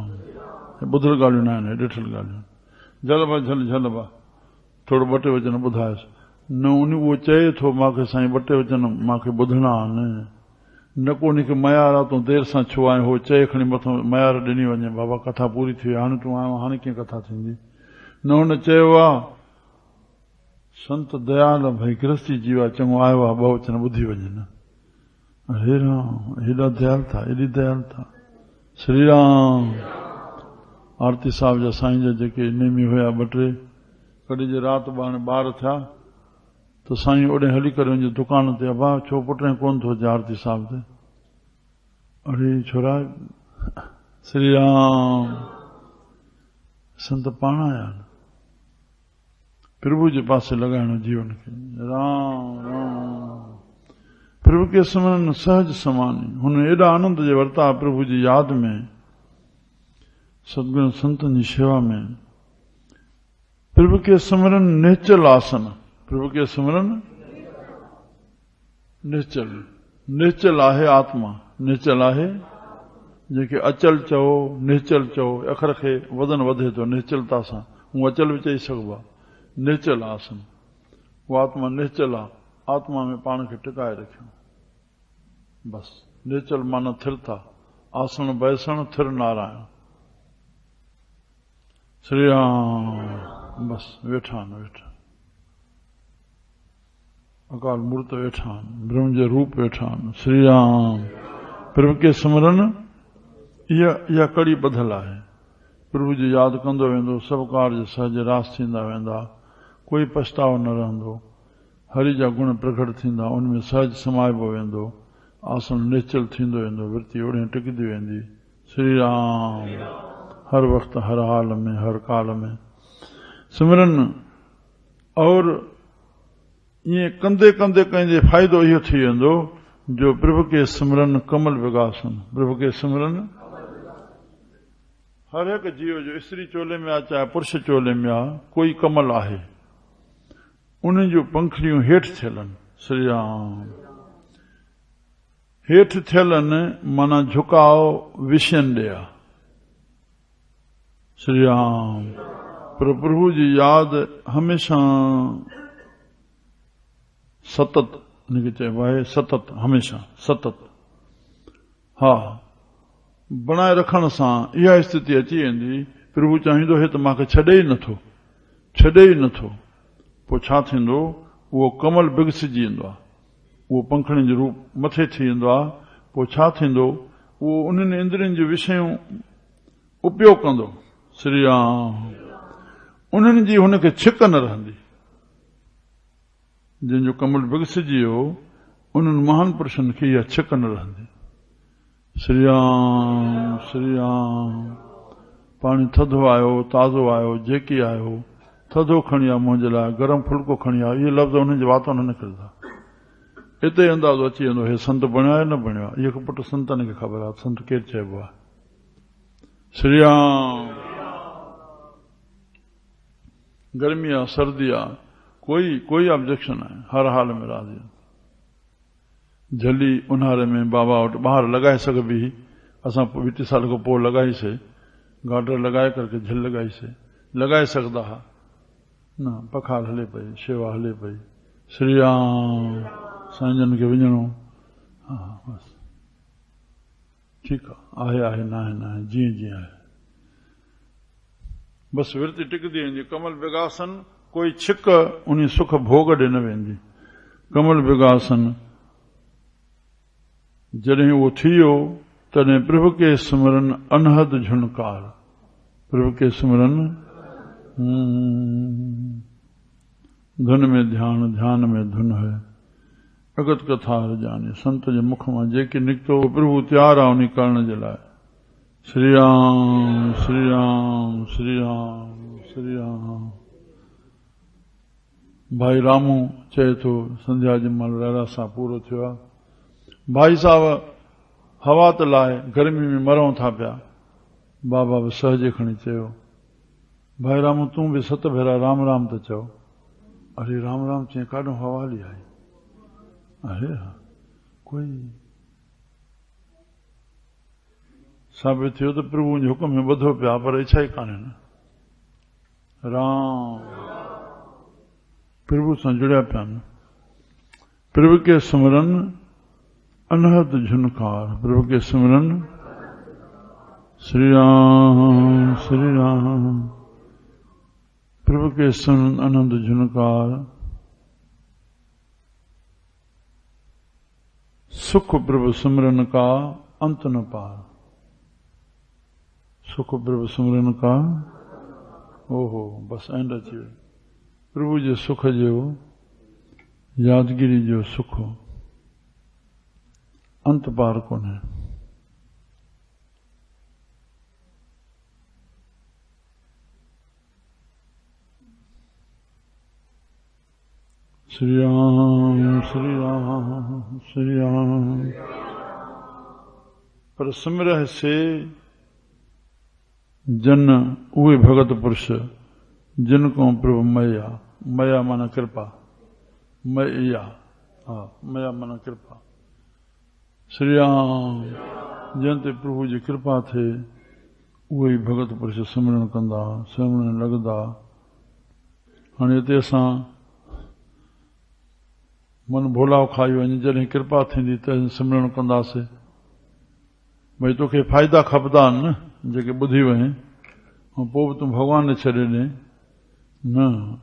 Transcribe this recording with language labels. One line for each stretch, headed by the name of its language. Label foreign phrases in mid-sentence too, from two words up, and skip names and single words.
Sindhi: ॿुधल ॻाल्हियूं न आहिनि, ॾिठल ॻाल्हियूं। झलबा झल झलबा थोरो 2 टे वचन ॿुधायसि न। उन उहो चए थो मूंखे साईं 2 टे वचन मूंखे ॿुधणा आहिनि। न को उनखे मयार आहे तूं देरि सां छो आहीं। हो चए खणी मथां मयार ॾिनी वञे। बाबा कथा पूरी थी वई, हाणे तूं आयो, हाणे कीअं कथा थींदी। न हुन चयो आहे संत दयाल भई गृहस्थी जीवा चङो आयो आहे, 2 वचन ॿुधी वञनि। अरे राम, हेॾा दयाल था, एॾी दयाल था। श्री राम। आरती साहिब जा साईं जा जेके नेमी हुया 2 टे, कॾहिं जे राति ॿार थिया त साईं ओॾे हली करे वञे दुकान ते। अबा छो पुट कोन थो अचे आरती साहिब ते। अरे छोरा। श्री राम। संत पाण आया प्रभु जे पासे लॻाइणो जीवन खे। राम राम।
Punjabi: ਪ੍ਰਭੂ ਕੇ ਸਿਮਰਨ ਸਹਜ ਸਮਾਨੀ।
Sindhi: हुन एॾा आनंद जे वरता प्रभु जी यादि में, सदगुरु संतन जी शेवा में।
Punjabi: ਪ੍ਰਭੂ ਕੇ ਸਿਮਰਨ ਨਿਸ਼ਚਲ ਆਸਨ। ਪ੍ਰਭੂ ਕੇ ਸਿਮਰਨ ਨਿਸ਼ਚਲ।
Sindhi: निश्चल आहे आत्मा, निश्चल आहे जेके अचल चओ निश्चल चओ। अखर खे वज़न वधे थो निश्चलता सां। हूं अचल बि चई सघिबो आहे। निश्चल आसन। उहा आत्मा निश्चल आहे। आत्मा में पाण खे टिकाए रखियो। बस निश्चल माना थिरता। आसन बैसण, थिर नारायण। श्री राम। बस वेठा आहिनि, वेठा। अकाल मूर्त वेठा आहिनि, ब्रह्म जे रूप वेठा आहिनि। श्री राम।
Punjabi: ਪ੍ਰਭੂ ਕੇ ਸਿਮਰਨ
Sindhi: इहा कड़ी ॿधल आहे। प्रभु जी यादि कंदो वेंदो, सभु कार्य सहज रास थींदा वेंदा। कोई पछतावो न रहंदो। हरि जा गुण प्रकट थींदा, उनमें सहज समाइबो वेंदो। आसन निश्चल थींदो वेंदो, वृत्ति ओड़े टिकंदी वेंदी। श्री राम।
Hindi: हर वक्त, हर हाल में, हर काल में सिमरन। और ये
Sindhi: कंदे कंदे कंहिंजे फ़ाइदो इहो थी वेंदो जो
Punjabi: ਪ੍ਰਭੂ ਕੇ ਸਿਮਰਨ ਕਮਲ ਵਿਗਾਸਨ। ਪ੍ਰਭੂ ਕੇ ਸਿਮਰਨ
Sindhi: हर एक जीव जो स्त्री चोले में आ चाहे पुरुष चोले में आ, कोई कमल आहे। उन जो पंखड़ियूं हेठि थियलनि। श्री राम। हेठ थियल माना झुकाव विषयन ॾिया। श्री राम। पर प्रभु जी याद हमेशा सतत इनके चइबो आहे, सतत हमेशा सतत। हा, बणाए रखण सां इहा स्थिति अची वेंदी, प्रभु चाहींदो हे त मूंखे छॾे ई नथो, पोइ छा थींदो, उहो कमल बिगसिजी वेंदो आहे, उहो पंखड़ियुनि जो रूप मथे थी वेंदो आहे। पोइ छा थींदो, उहो उन्हनि इंद्रियुनि जूं विषयूं उपयोग कंदो। श्री राम। उन्हनि जी हुनखे छिक न रहंदी। जंहिंजो कमल बिगसिजी वियो, उन्हनि महान पुरुषनि खे इहा छिक न रहंदी। श्री राम श्री राम। पाणी थधो आयो, ताज़ो आयो, जेकी आयो, थधो खणी आ मुंहिंजे लाइ, गरम फुल्को खणी आ, इहे लफ़्ज़ हुननि जे वातो न निकिरंदा। हिते अंदाज़ो अची वेंदो, हे संत बणियो आहे न बणियो आहे। इहो पुट संतनि खे ख़बर आहे, संत केरु चइबो आहे। श्री राम। गर्मी आहे, सर्दी आहे, कोई ऑब्जेक्शन आहे, हर हाल में राज़ी। झली उन्हारे में बाबा वटि ॿाहिरि लॻाए सघबी, असां 20 साल खां पोइ लॻाईसीं, गाडर लगाए करके झल लगाए सकदा हा न, पखार हले पई, शेवा हले पई। श्री राम। साईं खे वञणो, हा बस ठीकु आहे, आहे न आहे, जीअं आहे, बस विरती टिकदी वेंदी। कमल विगासन कोई छिक उन सुख भोग ॾे न वेंदी। कमल विगासन जॾहिं उहो थी वियो, तॾहिं
Punjabi: ਪ੍ਰਭੂ ਕੇ ਸਿਮਰਨ ਅਨਹਦ ਝੁਨਕਾਰ। ਪ੍ਰਭੂ ਕੇ ਸਿਮਰਨ ਧੁਨ ਮੇਂ ਧਿਆਨ,
Hindi: ध्यान में धुन है।
Sindhi: अगत कथा जाने संत जे मुख मां जेके निकतो, प्रभु तैयार आहे उन करण जे लाइ। श्री राम श्री राम श्री राम श्री राम। भाई रामू चए थो, संध्या जे महिल रहरा सां पूरो थियो आहे। भाई साहब हवा त लाए, गर्मी में मरूं था पिया। बाबा बि सहजे खणी चयो, भाई रामू तूं बि 7 भेरा राम राम त चओ। अरे राम राम चई, काॾों हवा हली आई। अरे कोई साबित थियो त प्रभु जे हुकम में ॿधो पिया, पर इच्छा ई कान्हे न। राम प्रभु सां जुड़िया पिया न।
Punjabi: ਪ੍ਰਭੂ ਕੇ ਸਿਮਰਨ ਅਨਹਦ ਝੁਨਕਾਰ। ਪ੍ਰਭੂ ਕੇ ਸਿਮਰਨ।
Sindhi: श्री राम श्री राम।
Punjabi: ਪ੍ਰਭੂ ਕੇ ਸਿਮਰਨ ਅਨਹਦ ਝੁਨਕਾਰ। ਸੁਖ ਪ੍ਰਭੂ ਸਿਮਰਨ ਕਾ ਅੰਤ ਨ ਪਾਰ। ਸੁਖ ਪ੍ਰਭੂ ਸਿਮਰਨ ਕਾ,
Sindhi: ओहो बस एंड अची वियो। प्रभु जे सुख जो, यादगिरी जो सुख अंत पार कोन्हे। श्री राम श्री राम श्री राम। पर
Punjabi: ਸਿਮਰਹ ਸੇ ਜਨ
Sindhi: उहे भगत पुरुष जिनको प्रभु मया, मया माना कृपा, मया, हा मया माना कृपा। श्री राम। जिन ते प्रभु जी कृपा थे, उहे भगत पुरुष सिमरन कंदा, सिमरन लगदा। हाणे हिते असां मन भोलाव खाई वञे, जॾहिं कृपा थींदी त सिमरन कंदासीं। भई तोखे फ़ाइदा खपंदा आहिनि न जेके ॿुधी वञे, ऐं पोइ बि तूं भॻवान छॾे ॾे न।